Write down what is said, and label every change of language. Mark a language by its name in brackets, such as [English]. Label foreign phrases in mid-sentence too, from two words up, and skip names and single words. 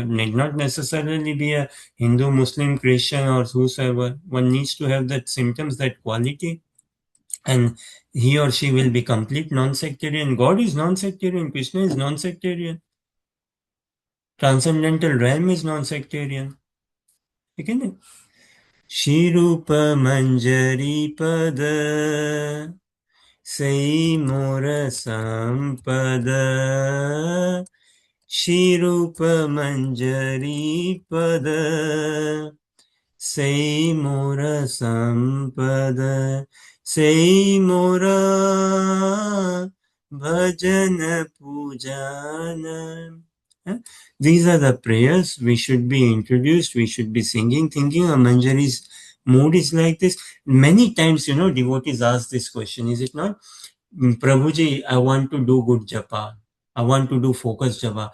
[English] Need not necessarily be a Hindu, Muslim, Christian, or whosoever. One needs to have that symptoms, that quality, and he or she will be complete non-sectarian. God is non-sectarian. Krishna is non-sectarian. Transcendental realm is non-sectarian. Okay? [Bangla] শ্রীরূপ মঞ্জরী পদ সেই মোর সম্পদ শ্রীরূপ মঞ্জরী পদ সেই মোর সম্পদ সেই মোর ভজন পূজন. [English] These are the prayers we should be introduced, we should be singing, thinking of Manjari's mood is like this. Many times, devotees ask this question, is it not? Prabhuji, I want to do good japa. I want to do focused japa.